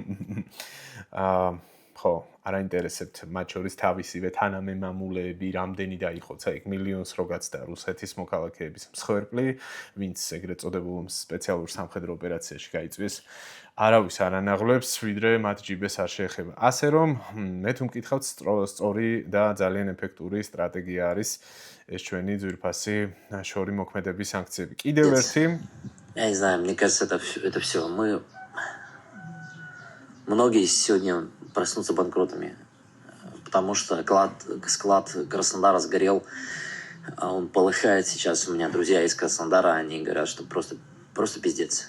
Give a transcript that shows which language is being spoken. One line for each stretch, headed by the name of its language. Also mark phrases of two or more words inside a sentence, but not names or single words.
Georgian: ხო, არ აინტერესებთ მათ შორის თავისივე თანამემამულეები, რამდენი დაიხოცა იქ მილიონს რო გაცდა რუსეთის მოქალაქეების მსხვერპლი, ვინც ეგრეთ წოდებულ სპეციალურ სამხედრო ოპერაციაში გაიწვიეს. არავის არ ანაღლებს, ვიდრე მათ ჯიბეს არ შეეხება. ასე რომ, მე თუ მკითხავთ, სწორი და ძალიან ეფექტური სტრატეგია არის ეს ჩვენი ძვირფასი შორი მოქმედების სანქციები. კიდევ ერთი,
Russian: я не знаю, мне кажется, это все. Многие сегодня проснутся банкротами, потому что склад Краснодара сгорел, он полыхает сейчас. У меня друзья из Краснодара, они говорят, что просто пиздец.